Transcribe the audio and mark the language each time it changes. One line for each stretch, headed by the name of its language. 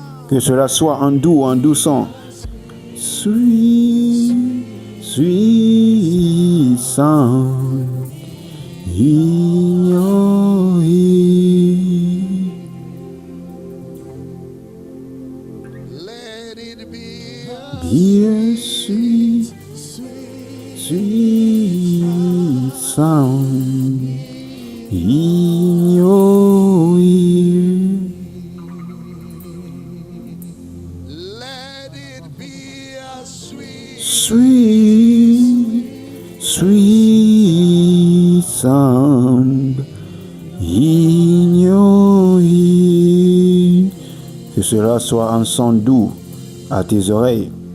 French: Que cela soit un doux son.
English: Sweet, sweet sound in your ear. let it be a Be a sweet, sweet sound in your ear. let it be a sweet, Sweet, sweet sound in your ear.
French: Que cela soit un son doux à tes oreilles.